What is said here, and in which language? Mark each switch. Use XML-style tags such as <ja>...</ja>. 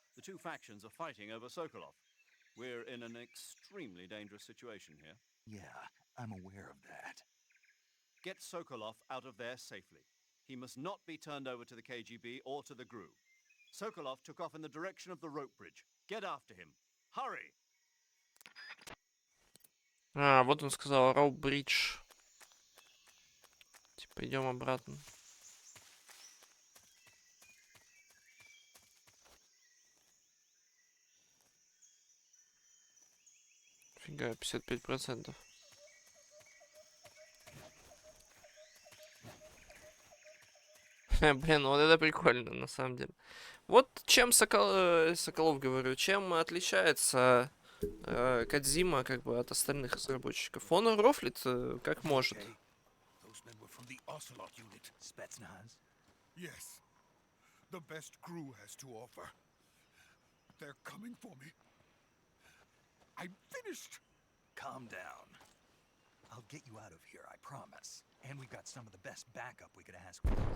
<en>The two factions are fighting over Sokolov. We're in an extremely dangerous situation here. Yeah, I'm aware of that. Get Sokolov out of there safely. He must not be turned over to the KGB or to the GRU. Sokolov took off in the direction of the rope bridge. Get after him. Hurry!</en> <ru>А, вот он сказал, Роу Бридж. Типа, идем обратно. Фига, 55%. Блин, вот это прикольно, на самом деле. Вот чем Соколов, говорю, чем отличается Кодзима как бы от остальных разработчиков. Он рофлит как может.</ru> <en>Okay. Those men were from the Ocelot unit. Spetsnaz? Yes. The best crew has to offer. They're coming for me. I'm finished. Calm down. I'll get you out of here, I promise. And we've got some of the best backup we could ask for.</en>